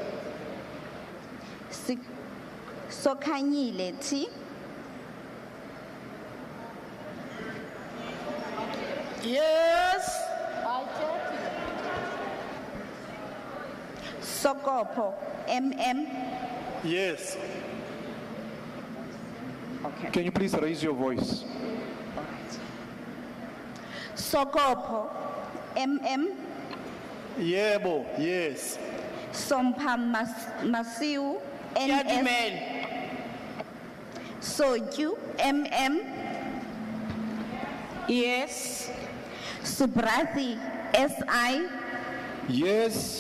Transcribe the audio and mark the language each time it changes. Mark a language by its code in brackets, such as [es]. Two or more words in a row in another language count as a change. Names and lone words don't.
[en] Sokanyile T. Yes. Sokopo MM. Yes. Okay. Can you please raise your voice? Sokopo, MM. Yebo, yes. Sompa Masiu, NS. Soju, MM. Yes. Subrathi, SI. Yes.